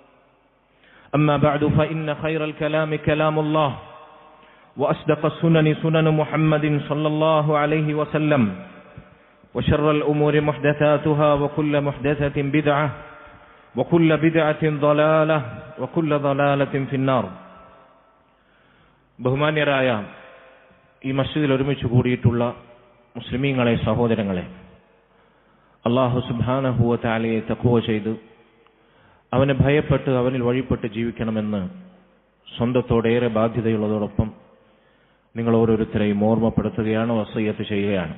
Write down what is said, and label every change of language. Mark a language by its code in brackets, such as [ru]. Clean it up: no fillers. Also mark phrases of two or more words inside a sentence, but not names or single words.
[ar] أما بعد فإن خير الكلام كلام الله وأصدق السنن سنن محمد صلى الله عليه وسلم وشر الأمور محدثاتها وكل محدثة بدعة وكل بدعة ضلالة وكل ضلالة في النار. [ml] ബഹുമാന്യരായ ഈ മസ്ജിദിൽ ഒരുമിച്ച് കൂടിയിട്ടുള്ള മുസ്ലിമീങ്ങളെ, സഹോദരങ്ങളെ, [ar] الله سبحانه وتعالى [ml] തഖ്വ ചെയ്ത് അവനെ ഭയപ്പെട്ട് അവനിൽ വഴിപ്പെട്ട് ജീവിക്കണമെന്ന് സ്വന്തത്തോടേറെ ബാധ്യതയുള്ളതോടൊപ്പം നിങ്ങൾ ഓരോരുത്തരെയും ഓർമ്മപ്പെടുത്തുകയാണ്, വസിയ്യത്ത് ചെയ്യുകയാണ്.